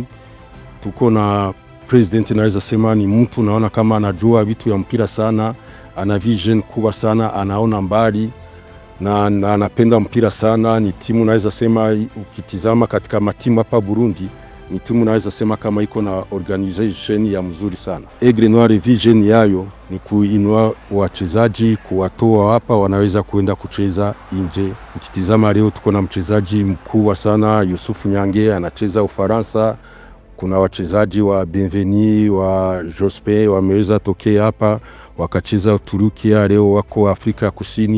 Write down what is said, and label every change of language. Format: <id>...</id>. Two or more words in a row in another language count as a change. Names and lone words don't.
<sw>Tuko na president, naweza sema ni mtu naona kama anajua vitu ya mpira sana, ana vision kubwa sana, anaona mbali na anapenda mpira sana. Ni timu naweza sema, ukitizama katika matimu hapa Burundi, ni timu naweza sema kama iko na organization ya mzuri sana. Aigle Noir vision yayo ni kuinua wachezaji, kuwatoa hapa wanaweza kuenda kucheza nje. Ukitizama leo tuko na mchezaji mkubwa sana, Yusufu Nyange, anacheza Ufaransa. Kuna wachezaji wa Bienveni, wa Jospe wameweza tokea hapa wakacheza Uturuki, leo wako Afrika Kusini.</sw>